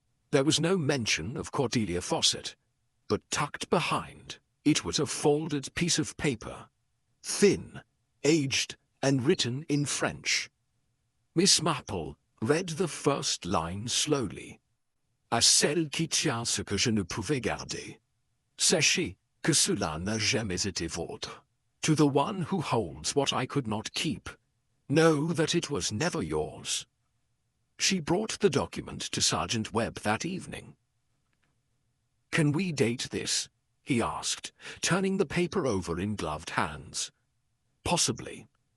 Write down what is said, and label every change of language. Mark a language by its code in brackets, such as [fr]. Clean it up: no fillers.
[en] There was no mention of Cordelia Fawcett, but tucked behind it was a folded piece of paper, thin, aged, and written in French. Miss Marple read the first line slowly. [fr] "À celle qui tient ce que je ne pouvais garder. Sachez que cela n'a jamais été vôtre. [en] To the one who holds what I could not keep, know that it was never yours." She brought the document to Sergeant Webb that evening. "Can we date this?" he asked, turning the paper over in gloved hands. "Possibly.